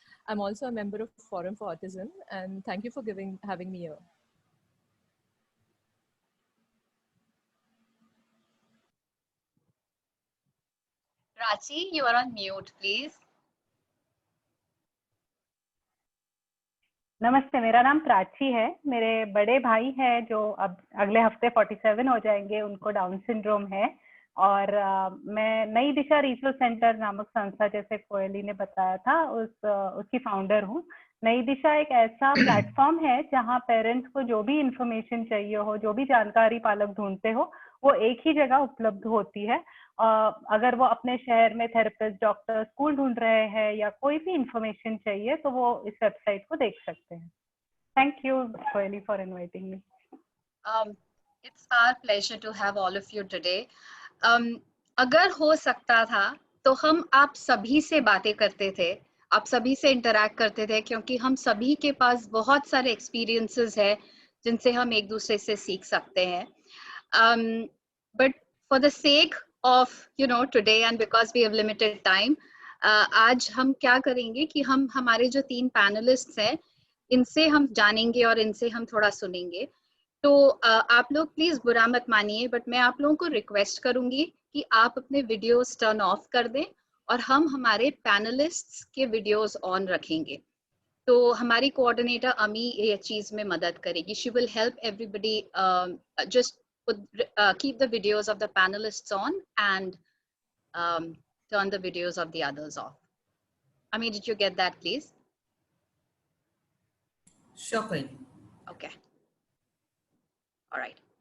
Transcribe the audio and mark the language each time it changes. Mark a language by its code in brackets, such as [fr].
[en] I'm also a member of Forum for Autism, and thank you for having me here. Prachi, you are on mute, please. [hi] नमस्ते, मेरा नाम प्राची है। मेरे बड़े भाई हैं जो अब अगले हफ्ते 47 हो जाएंगे, उनको डाउन सिंड्रोम है। और मैं नई दिशा रिसोर्स सेंटर नामक संस्था, जैसे कोयली ने बताया था, उसकी फाउंडर हूँ। नई दिशा एक ऐसा प्लेटफॉर्म है जहाँ पेरेंट्स को जो भी इंफॉर्मेशन चाहिए हो, जो भी जानकारी पालक ढूंढते हो, वो एक ही जगह उपलब्ध होती है। अगर वो अपने शहर में थेरेपिस्ट, डॉक्टर, स्कूल ढूंढ रहे हैं या कोई भी इंफॉर्मेशन चाहिए तो वो इस वेबसाइट को देख सकते हैं। [en] Thank you Koeli for inviting me. It's our pleasure to have all of you today. [hi] अगर हो सकता था तो हम आप सभी से बातें करते थे, आप सभी से इंटरैक्ट करते थे, क्योंकि हम सभी के पास बहुत सारे एक्सपीरियंसेस है जिनसे हम एक दूसरे से सीख सकते हैं। [en] but for the sake of today and because we have limited time, [hi] आज हम क्या करेंगे कि हम हमारे जो तीन पैनलिस्ट्स हैं इनसे हम जानेंगे और इनसे हम थोड़ा सुनेंगे। तो आप लोग प्लीज बुरा मत मानिए, बट मैं आप लोगों को रिक्वेस्ट करूंगी कि आप अपने वीडियोस टर्न ऑफ कर दें और हम हमारे पैनलिस्ट्स के वीडियोस ऑन रखेंगे। तो हमारी कोऑर्डिनेटर अमी ये चीज में मदद करेगी। [en] She will help everybody just keep the videos of the panelists on and turn the videos of the others off. Ami, did you get that, please? Sure. Okay. All right.